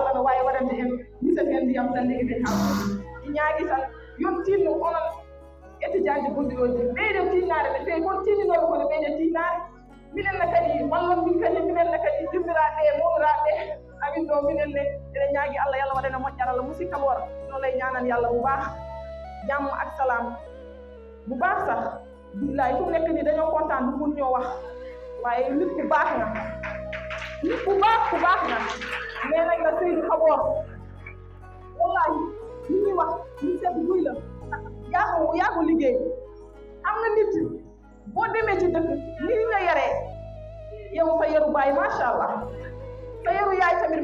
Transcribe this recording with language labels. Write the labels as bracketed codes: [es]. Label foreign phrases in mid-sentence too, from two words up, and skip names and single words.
[ff] Allah no wawi waɗande en misaten en ndiyam tan ligui ɓe ha ɗi ñaagui tan yon tinno onon étudiant ji gonɗiɗoji ɓeyde tinnare ɓe fewi kon tinninoɓe kono ɓeyde tinnare minenne kadi wallon min kadi minenne kadi dimmiraɓe mawiraɓe amin ɗo minenne eɗen ñaagui Allah yalla waɗane moƴƴere Allah musidɗo Kabor [wo] noon lay ñanan yallah bu baax jàmm ak salaam bu baax sax billaay fu mu nekk nii dañoo kontaan bu mun ñoo wax waaye nit ku baax nga nit ku baax nga nee nañ la Seydou Kabor wallaahi li ñuy wax ñu seet buy la yaa ko liggéey am nga nit boo demee ci dëkk ni nga yaree yow sa yaru baay [ar] ما شاء الله [wo] sa yaru yaay tamit